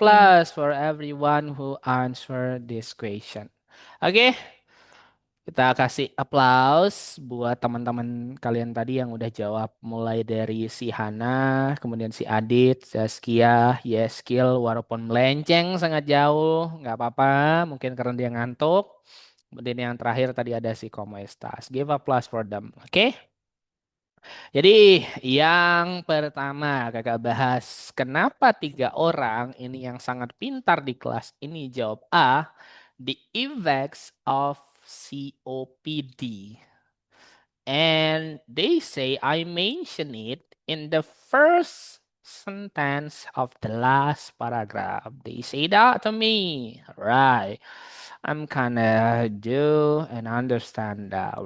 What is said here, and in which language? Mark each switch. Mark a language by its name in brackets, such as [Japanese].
[English] plus for everyone who answered this question. [Indonesian] Oke, kita kasih applause buat teman-teman kalian tadi yang udah jawab mulai dari si Hana, kemudian si Adit, Zaskia, Yeskil, walaupun melenceng sangat jauh, nggak apa-apa, mungkin karena dia ngantuk. Kemudian yang terakhir tadi ada si Como Estas. [English] Give applause for them, [Indonesian] oke? Jadi yang pertama kakak bahas, kenapa tiga orang ini yang sangat pintar di kelas ini jawab A, [English] the effects of COPD. And they say I mention it in the first sentence of the last paragraph. They say that to me. Right. I'm kinda do and understand that.